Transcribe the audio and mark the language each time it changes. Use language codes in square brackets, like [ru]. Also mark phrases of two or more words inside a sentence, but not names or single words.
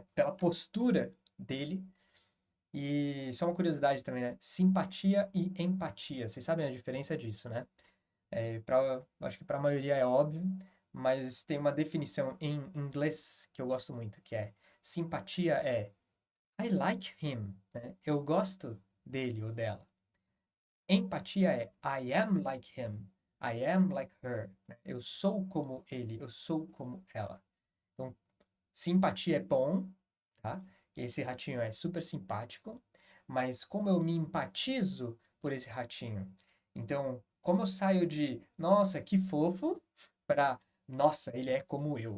[pt] Pela postura dele. E só uma curiosidade também, né? Simpatia e empatia. Vocês sabem a diferença disso, né? Acho que para a maioria é óbvio, mas tem uma definição em inglês que eu gosto muito, que é simpatia é [en] I like him, [pt] né? Eu gosto dele ou dela. Empatia é [en] I am like him, I am like her, [pt] né? Eu sou como ele, eu sou como ela. Então, simpatia é bom, tá? Esse ratinho é super simpático, mas como eu me empatizo por esse ratinho? Então, como eu saio de nossa, que fofo, para nossa, ele é como eu.